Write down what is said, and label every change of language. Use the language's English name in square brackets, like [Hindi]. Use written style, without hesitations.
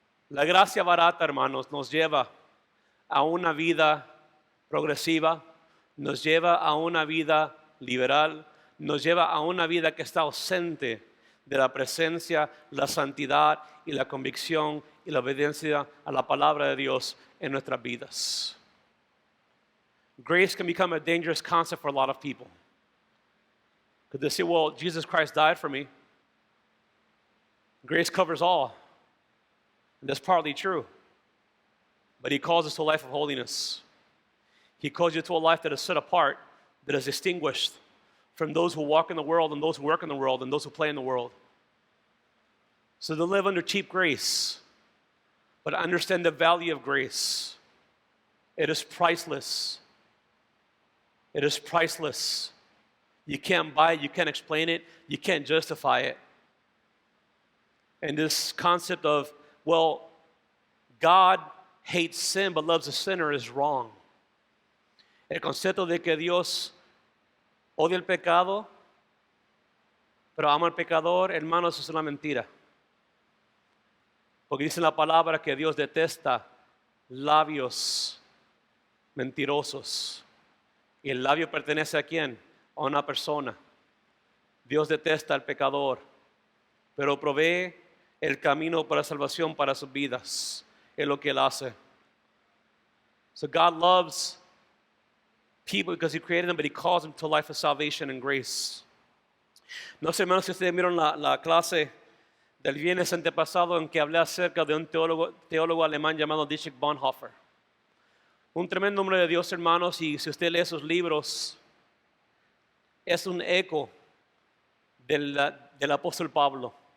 [Spanish] La gracia barata, hermanos, nos lleva a una vida progresiva, nos lleva a una vida liberal, nos lleva a una vida que está ausente de la presencia, la santidad y la convicción y la obediencia a la palabra de Dios en nuestras vidas. [English] Grace can become a dangerous concept for a lot of people. Because they say, well, Jesus Christ died for me. Grace covers all. And that's partly true. But He calls us to a life of holiness. He calls you to a life that is set apart, that is distinguished from those who walk in the world and those who work in the world and those who play in the world. So to live under cheap grace, but understand the value of grace. It is priceless. It is priceless. You can't buy it, you can't explain it, you can't justify it. And this concept of, well, God hates sin but loves a sinner is wrong. [Spanish] El concepto de que Dios odia el pecado, pero ama al pecador, hermanos, es una mentira. Porque dice la palabra que Dios detesta labios mentirosos. ¿Y el labio pertenece a quién? A una persona. Dios detesta al pecador, pero provee el camino para salvación para sus vidas. Es lo que Él hace. [English] So God loves people because He created them, but He calls them to a life of salvation and grace. [Spanish] No sé, hermanos, si ustedes vieron la clase del viernes antepasado en que hablé acerca de un teólogo alemán llamado Dietrich Bonhoeffer. Un tremendo hombre de Dios, hermanos, y si usted lee sus libros, es un eco del apóstol Pablo.